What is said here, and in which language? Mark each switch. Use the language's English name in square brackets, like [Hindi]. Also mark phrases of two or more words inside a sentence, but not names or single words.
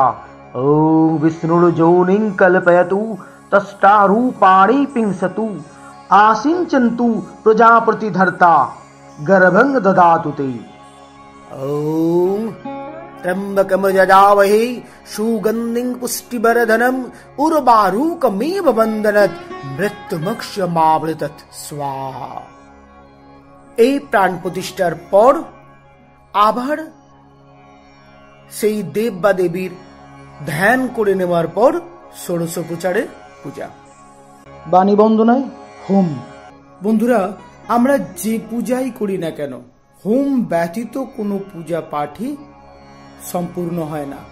[Sanskrit] ओं विष्णुर्जोनिं कल्पयतु तष्टारूपाणि पिंसतु आसिञ्चन्तु प्रजापतिधर्ता गर्भं ददातु ते। ओं त्र्यंबकं यजामहे सुगन्धिं पुष्टिवर्धनं उर्वारुकमिव बन्धनात् मृत्युमोक्षमामृतत् स्वाहा। [Bangla] এই প্রাণ প্রতিষ্ঠার পর আবার সেই দেব বা দেবীর ধ্যান করে নেওয়ার পর ষোড়শ প্রচারের পূজা। বাণী বন্দনায় হোম। বন্ধুরা, আমরা যে পূজাই করি না কেন হোম ব্যতীত কোনো পূজা পাঠই সম্পূর্ণ হয় না।